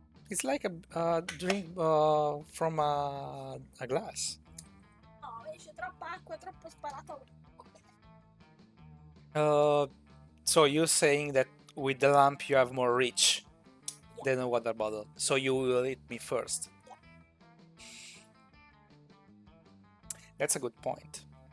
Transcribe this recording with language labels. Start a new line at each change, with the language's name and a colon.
English: It's like a drink from a glass.
Italian: No, esce troppa acqua, è troppo sparato.
English: So you're saying that with the lamp you have more reach than a water bottle. So you will hit me first. Yeah. That's a good point.